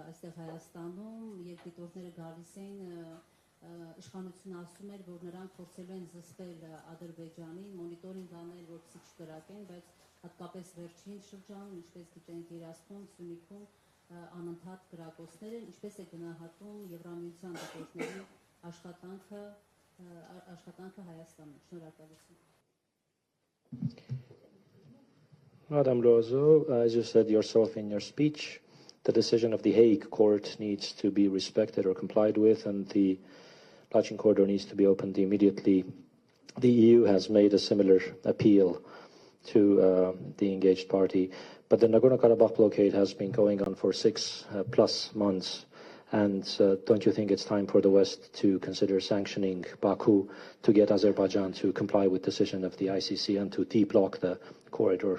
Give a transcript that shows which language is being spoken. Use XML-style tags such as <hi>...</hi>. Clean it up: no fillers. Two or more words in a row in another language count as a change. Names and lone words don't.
<hy>այստեղ Հայաստանում, եւ դիտորդները գալիս էին, իշխանությունը ասում էր, որ նրանք փորձելու են զսպել Ադրբեջանին, մոնիտորինգ անել, որպեսզի չկրակեն, բայց հատկապես վերջին շրջանում, ինչպես գիտենք, Երասպում, Սյունիքում անընդհատ կրակոցներ են, ինչպես է գնահատում Եվրամիության դիտորդների աշխատանքը Հայաստանում։ Շնորհակալություն։</hy> <en>Madam Lουαζό, as you said yourself in your speech, the decision of the Hague court needs to be respected or complied with, and the Lachin corridor needs to be opened immediately. The EU has made a similar appeal to the engaged party, but the Nagorno-Karabakh blockade has been going on for 6+ months, and don't you think it's time for the West to consider sanctioning Baku to get Azerbaijan to comply with decision of the ICC and to de-block the corridor?</en>